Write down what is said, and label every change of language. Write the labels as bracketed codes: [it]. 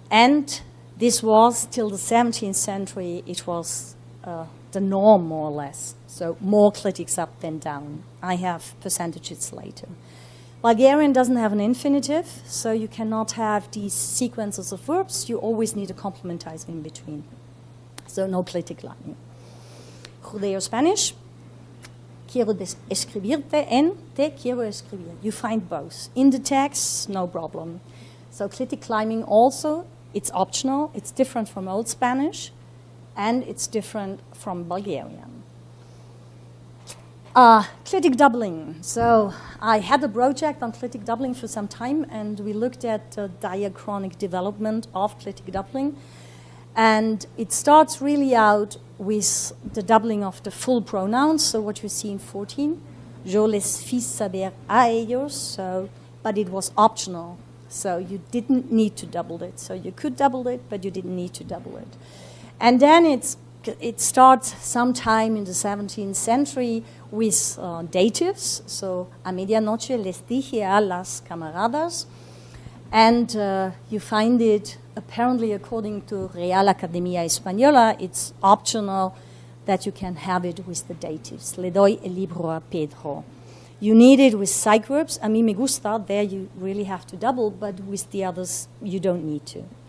[en] And this was, till the 17th century, it was the norm, more or less. So more clitics up than down. I have percentages later. Bulgarian doesn't have an infinitive, so you cannot have these sequences of verbs. You always need a complementizer in between. So no clitic lining. [es] Judeo-Spanish, quiero escribirte en te quiero escribir. [en] You find both. In the text, no problem. So clitic climbing also, it's optional, it's different from Old Spanish, and it's different from Bulgarian. Clitic doubling. So I had a project on clitic doubling for some time, and we looked at the diachronic development of clitic doubling. And it starts really out with the doubling of the full pronouns, so what you see in 14. [es] Yo les fis saber a ellos, [en] so, but it was optional. So you didn't need to double it. So you could double it, but you didn't need to double it. And then it starts sometime in the 17th century with datives. [es] So, a medianoche les dije a las camaradas. [en] And you find it, apparently according to Real Academia Española, it's optional that you can have it with the datives. [es] Le doy el libro a Pedro. [en] You need it with psych verbs. [es] A mí me gusta, [en] there you really have to double, but with the others, you don't need to.